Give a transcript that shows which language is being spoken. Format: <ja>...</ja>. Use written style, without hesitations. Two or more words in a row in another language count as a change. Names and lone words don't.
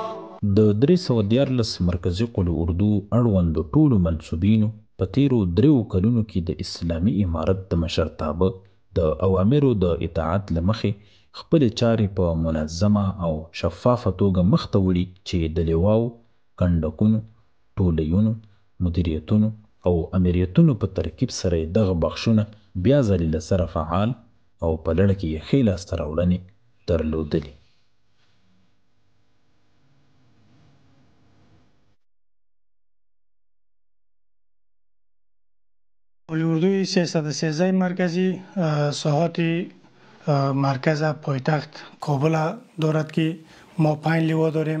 <ps>د 314 مرکزي قول اردو اړوندو ټولو منصوبینو په تیرو 3 کلونو کې د اسلامي امارت د مشرتابه د اوامرو د اطاعت له مخې خپلې چارې په منظمه او شفافه توګه مخته وړي چې د لواو، کنډکونو، ټولیونو، مدیریتونو او امریتونو په ترکیب سره دغه بخشونه بیا ځلې له سره فعال او په لړ کې یې ښې لاسته راوړنې درلودلې.</ps> <fa>قول اردوی 313 مرکزی ساحات مرکز پایتخت کابل دارد که ما 5 لیوا داریم.</fa>